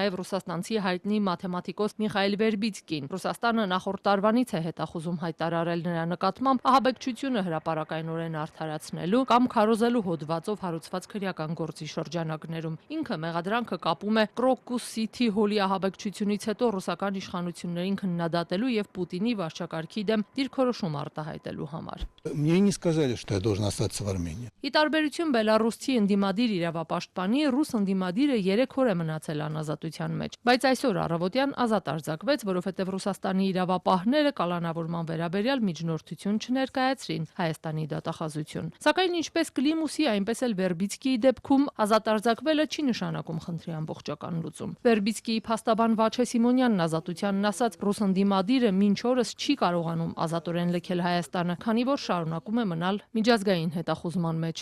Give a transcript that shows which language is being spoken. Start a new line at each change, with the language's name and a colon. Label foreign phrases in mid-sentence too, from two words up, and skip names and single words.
Armenian: նաև ռուսաստանցի հայտնի մաթեմատիկոս Միխայել Վերբիցկին։ Ռուսաստանը նախորդ տարվանից է հետախուզում հայտարարել նրա նկատմամբ ահաբեկչությունը հրապարակայնորեն արդարացնելու կամ քարոզելու հոդվածով հարուցված քրեական գործի շրջանակներում։ Ինքը մեղադրանքը կապում է Crocus City Hall-ի ահաբեկչությունից հետո ռուսական իշխանություններին քննադատելու եւ Պուտինի վարչակարգի դեմ դիրքորոշում արտահայտելու համար։
Russian: Мне не сказали, что я должен остаться в Армении.
Armenian: Ի տարբերություն Բելարուսի ընդդիմադիր իրավապաշտպանի, ռուս ընդդիմադիրը 3 օր է մնացել անազատության մեջ, բայց այսօր առավոտյան ազատ արձակվեց, որովհետև Ռուսաստանի իրավապահները կալանավորման վերաբերյալ միջնորդություն չներկայացրին Հայաստանի դատախազություն։ Սակայն ինչպես Կլիմուսի, այնպես էլ Վերբիցկիի դեպքում ազատ արձակվելը չի նշանակում խնդրի ամբողջական լուծում։ Վերբիցկիի փաստաբան Վաչե Սիմոնյանն ազատությանն ասաց, ռուս ընդդիմադիրը մինչ օրս չի կարողանում ազատորեն լքել Հայաստանը, քանի որ շարունակում է մնալ միջազգային հետախուզման մեջ։